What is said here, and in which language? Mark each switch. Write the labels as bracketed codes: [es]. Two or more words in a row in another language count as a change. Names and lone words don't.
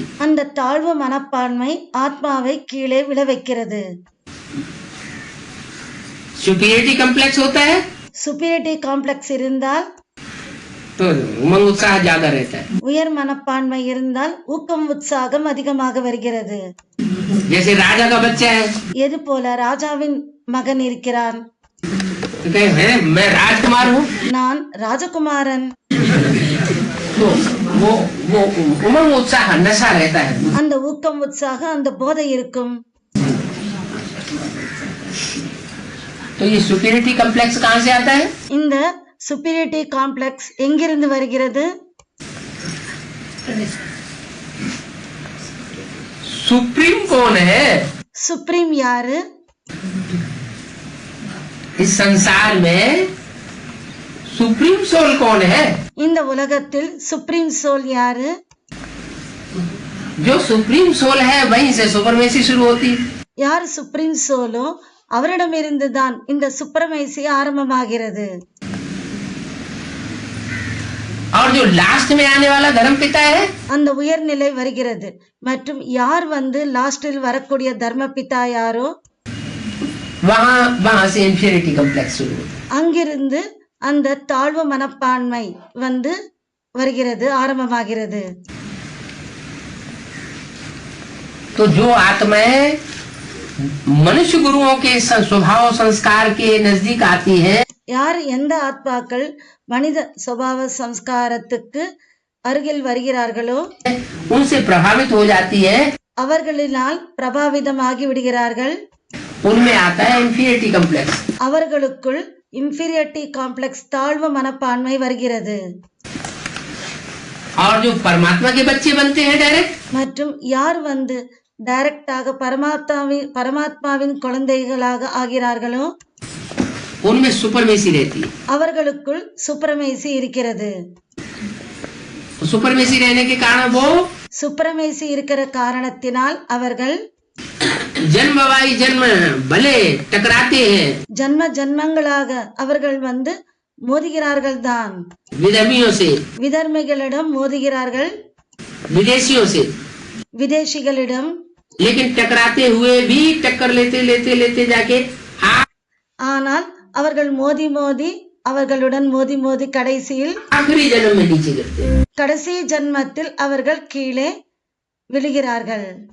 [ta] அந்த தாழ்வு மனப்பான்மை ஆத்மாவை கீழே விழ வைக்கிறது. [en] superiority complex [hi] होता है [en] superiority complex [ta] இருந்தால் [hi] तो उमंग उत्साह ज्यादा रहता है। [ta] உயர் மனப்பான்மை இருந்தால் ஊக்கம் உற்சாகம் அதிகமாக வருகிறது. [hi] जैसे राजा का बच्चा है [ta] எது போல ராஜாவின் மகன் இருக்கிறான், [hi] तो कहे हैं मैं राजकुमार हूँ, [ta] நான் ராஜகுமாரன். [hi] तो वो उमंग उत्साह नशा रहता है। [ta] அந்த ஊக்கம் உற்சாகம் அந்த போதை இருக்கும். [hi] तो ये [en] superiority complex [hi] कहाँ से आता है? [ta] இந்த [en] superiority complex [ta] எங்கிருந்து வருகிறது? [hi] सुप्रीम कौन है? [ta] சுப்ரீம் யாரு? [hi] इस संसार में [en] supreme soul [hi] कौन है? [ta] இந்த உலகத்தில் [en] supreme soul [ta] யாரு? [hi] जो [en] supreme soul [hi] है वहीं से सुपरमेसी शुरू होती है। [ta] யார் [en] supreme soul [ta] அவரிடமிருந்துதான் இந்த சுப்ரமேசி ஆரம்பமாகிறது. [hi] और जो लास्ट में आने वाला धर्म पिता है [ta] அந்த உயர்நிலை வருகிறது. மற்றும் யார் லாஸ்டில் வரக்கூடிய தர்மபிதா யாரோ [hi] वहाँ से [en] inferiority complex [hi] शुरू होता है। [ta] அங்கிருந்து அந்த தாழ்வு மனப்பான்மை வருகிறது, ஆரம்பமாகிறது. [hi] तो जो आत्माएं मनुष्य गुरुओं के स्वभाव संस्कार के नजदीक आती है, [ta] யார் எந்த ஆத்மாக்கள் மனித சுபாவ சம்ஸ்காரத்துக்கு அருகில் வருகிறார்களோ [hi] उनसे प्रभावित हो जाती है, [ta] அவர்களினால் பிரபாவிதமாகி விடுகிறார்கள். [hi] उनमें आता है [en] inferiority complex. [ta] அவர்களுக்குள் [en] inferiority complex [ta] தாழ்வு மனப்பான்மை வருகிறது. [hi] और जो परमात्मा के बच्चे बनते हैं डायरेक्ट, [ta] மற்றும் யார் டைரக்டாக பரமாத்மாவின் குழந்தைகளாக ஆகிறார்களோ [hi] उनमें सुपरमेसी रहती है। [ta] அவர்களுக்குள் சுப்ரமேசி இருக்கிறது. [hi] सुपरमेसी रहने के कारण वो [ta] சுப்ரமேசி இருக்கிற காரணத்தினால் அவர்கள் [hi] जन्म वाई जन्म भले टकराते हैं [ta] ஜன்ம ஜன்மங்களாக அவர்கள் மோதுகிறார்கள் தான். [hi] विधर्मियों से, [ta] விதர்மிகளிடம் மோதுகிறார்கள், [hi] विदेशियों से, [ta] விதேசிகளிடம். [hi] लेकिन टकराते हुए भी टक्कर लेते लेते लेते जाके [ta] ஆனால் அவர்கள் அவர்களுடன் மோதி கடைசியில் [hi] आखिरी जन्म में नीचे गिरते हैं। [ta] கடைசி ஜன்மத்தில் அவர்கள் கீழே விழுகிறார்கள்.